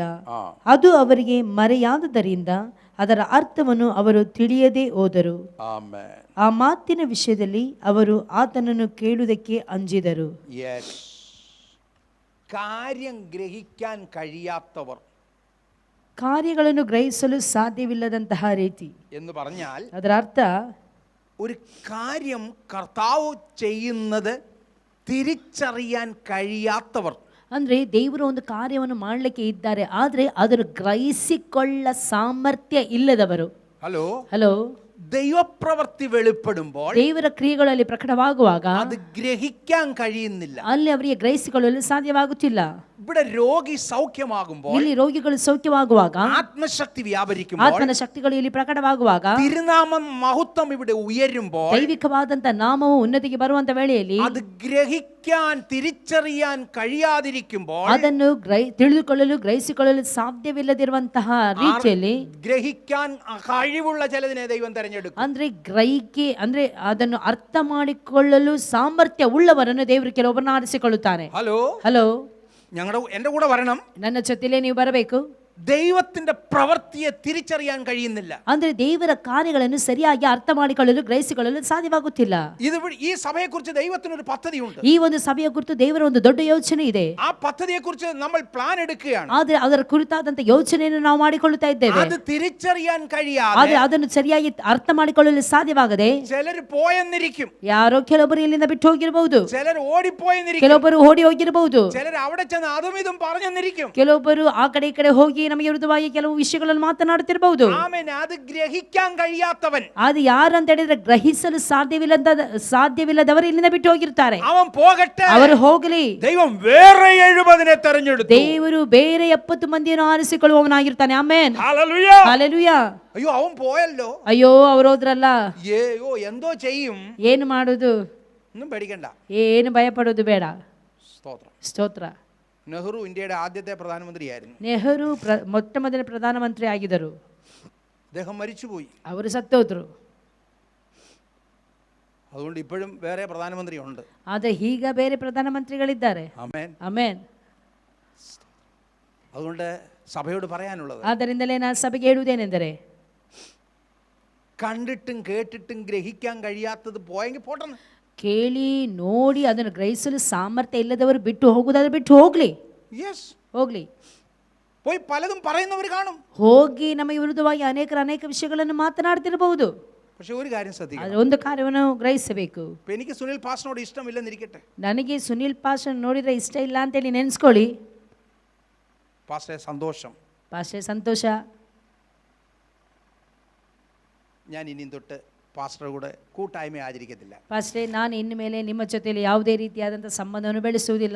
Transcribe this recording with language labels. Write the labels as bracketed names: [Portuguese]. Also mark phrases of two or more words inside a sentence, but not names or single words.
[Kannada] ಅದು ಅವರಿಗೆ ಮರೆಯಾದದರಿಂದ ಅದರ ಅರ್ಥವನ್ನು ಅವರು ತಿಳಿಯದೆ ಹೋದರು. ಆ ಮಾತಿನ ವಿಷಯದಲ್ಲಿ ಅವರು ಆತನನ್ನು ಕೇಳುವುದಕ್ಕೆ ಅಂಜಿದರು. [Malayalam] കാര്യം ഗ്രഹിക്കാൻ കഴിയാത്തവർ, [Kannada] ಕಾರ್ಯಗಳನ್ನು ಗ್ರಹಿಸಲು ಸಾಧ್ಯವಿಲ್ಲದಂತಹ ರೀತಿ [Malayalam] എന്ന് പറഞ്ഞാൽ, [Kannada] ಅದರ ಅರ್ಥ [Malayalam] ഒരു കാര്യം കർത്താവ് ചെയ്യുന്നത് തിരിച്ചറിയാൻ കഴിയാത്തവർ. [Kannada] ಅಂದ್ರೆ ದೇವರು ಒಂದು ಕಾರ್ಯವನ್ನು ಮಾಡಲಿಕ್ಕೆ ಇದ್ದಾರೆ, ಆದರೆ ಅದನ್ನು ಗ್ರಹಿಸಿಕೊಳ್ಳ ಸಾಮರ್ಥ್ಯ ಇಲ್ಲದವರು. ಹಲೋ [Malayalam] ദൈവപ്രവൃത്തി വെളിപ്പെടുമ്പോൾ [Kannada] ದೇವರ ಕ್ರಿಯೆಗಳಲ್ಲಿ ಪ್ರಕಟವಾಗುವಾಗ [Malayalam] അത് ഗ്രഹിക്കാൻ കഴിയുന്നില്ല. [Kannada] ಅಲ್ಲಿ ಅವರಿಗೆ ಗ್ರಹಿಸಿಕೊಳ್ಳಲು ಸಾಧ್ಯವಾಗುತ್ತಿಲ್ಲ. [Malayalam] ഇവിടെ രോഗി സൗഖ്യമാകുമ്പോൾ, [Kannada] ಇಲ್ಲಿ ರೋಗಿಗಳು ಸೌಖ್ಯವಾಗುವಾಗ, [Malayalam] ആത്മശക്തി വ്യാപരിക്കുമ്പോൾ, [Kannada] ಆತ್ಮನ ಶಕ್ತಿಗಳು ಇಲ್ಲಿ ಪ್ರಕಟವಾಗುವಾಗ, [Malayalam] തിരുനാമം മഹത്വം ഇവിടെ ഉയരുമ്പോൾ, [Kannada] ದೈವಿಕವಾದಂತ ನಾಮವು ಉನ್ನತಿಗೆ ಬರುವಂತ ವೇಳೆಯಲ್ಲಿ [Malayalam] അത് ഗ്രഹിക്കാൻ തിരിച്ചറിയാൻ കഴിയാതിരിക്കുമ്പോൾ, [Kannada] ಅದನ್ನು ತಿಳಿದುಕೊಳ್ಳಲು ಗ್ರಹಿಸಿಕೊಳ್ಳಲು ಸಾಧ್ಯವಿಲ್ಲದಿರುವಂತಹ ರೀತಿಯಲ್ಲಿ [Malayalam] ഗ്രഹിക്കാൻ കഴിവുള്ള ചിലതിനെ ദൈവം തെരഞ്ഞെടുക്കും. [Kannada] ಅಂದ್ರೆ ಗ್ರಹಿಕೆ ಅಂದ್ರೆ ಅದನ್ನು ಅರ್ಥ ಮಾಡಿಕೊಳ್ಳಲು ಸಾಮರ್ಥ್ಯ ಉಳ್ಳವರನ್ನು ದೇವರು ಕೆಲವೊಬ್ಬರನ್ನು ಆರಿಸಿಕೊಳ್ಳುತ್ತಾನೆ. ಹಲೋ [Malayalam] എന്റെ കൂടെ വരണം. [Kannada] ನನ್ನ ಜೊತೆಲೇ ನೀವು ಬರಬೇಕು. [Malayalam] ദൈവത്തിന്റെ പ്രവൃത്തിയെ തിരിച്ചറിയാൻ കഴിയുന്നില്ല. [Kannada] ಅಂದ್ರೆ ದೇವರ ಕಾರ್ಯಗಳನ್ನು ಸರಿಯಾಗಿ ಅರ್ಥ ಮಾಡಿಕೊಳ್ಳಲು ಗ್ರಹಿಸಿಕೊಳ್ಳಲು ಸಾಧ್ಯವಾಗುತ್ತಿಲ್ಲ. [Malayalam] ഈ സഭയെക്കുറിച്ച് ദൈവത്തിന് ഒരു പദ്ധതിയുണ്ട്. [Kannada] ಈ ಒಂದು ಸಭೆಯ ಕುರಿತು ದೇವರ ಒಂದು ದೊಡ್ಡ ಯೋಚನೆ ಇದೆ. [Malayalam] ആ പദ്ധതിയെക്കുറിച്ച് നമ്മൾ പ്ലാൻ എടുക്കുകയാണ്. [Kannada] ಆದ್ರೆ ಅದರ ಕುರಿತಾದಂತ ಯೋಚನೆಯನ್ನು ನಾವು ಮಾಡಿಕೊಳ್ಳುತ್ತಾ ಇದ್ದೇವೆ. [Malayalam] അത് തിരിച്ചറിയാൻ കഴിയാതെ, [Kannada] ಆದ್ರೆ ಅದನ್ನು ಸರಿಯಾಗಿ ಅರ್ಥ ಮಾಡಿಕೊಳ್ಳಲು ಸಾಧ್ಯವಾಗದೆ [Malayalam] ചിലർ പോയെന്നിരിക്കും, [Kannada] ಯಾರೋ ಕೆಲವೊಬ್ಬರು ಇಲ್ಲಿಂದ ಬಿಟ್ಟು ಹೋಗಿರಬಹುದು, [Malayalam] ചിലർ ಓಡಿപ്പോയെന്നിരിക്കും, [Kannada] ಕೆಲವೊಬ್ಬರು ಓಡಿ ಹೋಗಿರಬಹುದು, [Malayalam] ചിലർ അവിടെ ചെന്ന് അതും ഇതും പറഞ്ഞെന്നിരിക്കും, [Kannada] ಕೆಲವೊಬ್ಬರು ಆ ಕಡೆ ಈ ಕಡೆ ಹೋಗಿ ನಮಗೆ ವಿರುದ್ಧವಾಗಿ ಕೆಲವು ವಿಷಯಗಳನ್ನು ಮಾತನಾಡುತ್ತಿರಬಹುದು. [Malayalam] ആമെൻ. അദു ഗ്രഹിക്കാൻ കഴിയാത്തവൻ, [Kannada] ಅದು ಯಾರು ಅಂತ ಹೇಳಿದ್ರೆ ಗ್ರಹಿಸಲು ಸಾಧ್ಯವಿಲ್ಲದವರು ಇಲ್ಲಿಂದ ಬಿಟ್ಟು ಹೋಗಿರ್ತಾರೆ. [Malayalam] അവൻ പോകട്ടെ, [Kannada] ಅವರು ಹೋಗಲಿ. [Malayalam] ദൈവം വേറെ 70 തെരഞ്ഞെടുത്തു. [Kannada] ದೇವರು ಬೇರೆ 70 ಮಂದಿಯನ್ನು ಆರಿಸಿಕೊಳ್ಳುವವನಾಗಿರ್ತಾನೆ. ಆಮೆನ್. [Malayalam] ഹല്ലേലൂയ. [Kannada] ಹಲ್ಲೆಲೂಯಾ. [Malayalam] അയ്യോ അവൻ പോയല്ലോ, [Kannada] ಅಯ್ಯೋ ಅವರು ಹೋದ್ರಲ್ಲ, [Malayalam] അയ്യോ എന്തോ ചെയ്യും, [Kannada] ಏನು ಮಾಡುದು, [Malayalam] ഒന്നും പേടിക്കണ്ട, [Kannada] ಏನು ಭಯ ಪಡೋದು ಬೇಡ. [Malayalam] സ്തോത്രം. [Kannada] ಸ್ತೋತ್ರ. [Malayalam] നെഹ്റു ഇന്ത്യയുടെ ആദ്യത്തെ പ്രധാനമന്ത്രിയായിരുന്നു. [Kannada] ನೆಹರು ಮೊಟ್ಟ ಮೊದಲ ಪ್ರಧಾನಮಂತ್ರಿ ಆಗಿದ್ದರು. [Malayalam] അദ്ദേഹം മരിച്ചുപോയി. [Kannada] ಅವರು ಸತ್ತೋದ್ರು. [Malayalam] അതുകൊണ്ട് ഇപ്പോഴും വേറെ പ്രധാനമന്ത്രി ഉണ്ട്. [Kannada] ಆದರೆ ಈಗ ಬೇರೆ ಪ್ರಧಾನಮಂತ್ರಿಗಳಿದ್ದಾರೆ. [Malayalam] ആമേൻ. [Kannada] ಆಮೆನ್. [Malayalam] അതുകൊണ്ട് സഭയോട് പറയാനുള്ളത്, [Kannada] ಆದ್ದರಿಂದಲೇ ನಾನು ಸಭೆಗೆ ಹೇಳುವುದೇನೆಂದರೆ, [Malayalam] കണ്ടിട്ടും കേട്ടിട്ടും ഗ്രഹിക്കാൻ കഴിയാത്തത് പോയെങ്കിൽ പോട്ടെന്ന്. [Kannada] ಕೇಳಿ ನೋಡಿ ಅದನ್ನು ಗ್ರಹಿಸಲು ಸಾಮರ್ಥ್ಯ ಇಲ್ಲದವರು ಬಿಟ್ಟು ಹೋಗುವುದಾದ್ರೆ ಬಿಟ್ಟು ಹೋಗ್ಲಿ. ಹೋಗ್ಲಿ. [Malayalam] പോയി പലതും പറയുന്നവർ കാണും. [Kannada] ಹೋಗಿ ನಮಗೆ ವಿರುದ್ಧವಾಗಿ ಅನೇಕ ವಿಷಯಗಳನ್ನು ಮಾತನಾಡ್ತಿರಬಹುದು. [Malayalam] പക്ഷെ ഒരു കാര്യം ശ്രദ്ധിക്കണം, [Kannada] ಒಂದು ಕಾರ್ಯವನ್ನು ಗ್ರಹಿಸಬೇಕು. [Malayalam] എനിക്ക് സുനിൽ പാസ്റ്ററിനോട് ഇഷ്ടമില്ലെന്നിരിക്കട്ടെ, [Kannada] ನನಗೆ ಸುನಿಲ್ ಪಾಸ್ಟರ್ ನೋಡಿದ್ರೆ ಇಷ್ಟ ಇಲ್ಲ ಅಂತೇಳಿ ನೆನೆಸ್ಕೊಳ್ಳಿ. [Malayalam] പാസ്റ്ററെ സന്തോഷം, [Kannada] ಪಾಸ್ಟರ್ ಸಂತೋಷ, [Malayalam] ഞാൻ ഇനി തൊട്ട് പാസ്റ്ററുടെ കൂടെ കൂട്ടായ്മ ആചരിക്കത്തില്ല. [Kannada] ಪಾಸ್ಟರ್ ನಾನು ಇನ್ನು ಮೇಲೆ ನಿಮ್ಮ ಜೊತೆಯಲ್ಲಿ ಯಾವುದೇ ರೀತಿಯಾದಂಥ ಸಂಬಂಧವನ್ನು ಬೆಳೆಸುವುದಿಲ್ಲ.